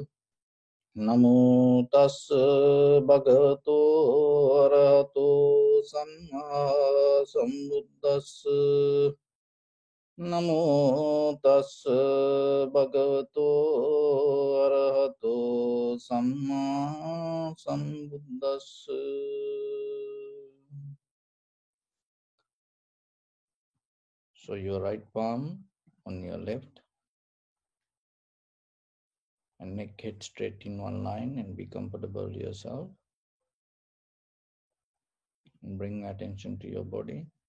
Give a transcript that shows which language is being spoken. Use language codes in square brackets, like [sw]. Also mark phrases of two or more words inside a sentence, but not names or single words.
[pi] Namo tassa bhagavato arahato samma sambuddhassa. Namo tassa bhagavato arahato samma sambuddhassa. [en] So your right palm on your left and neck head straight in one line and be comfortable to yourself. And bring attention to your body.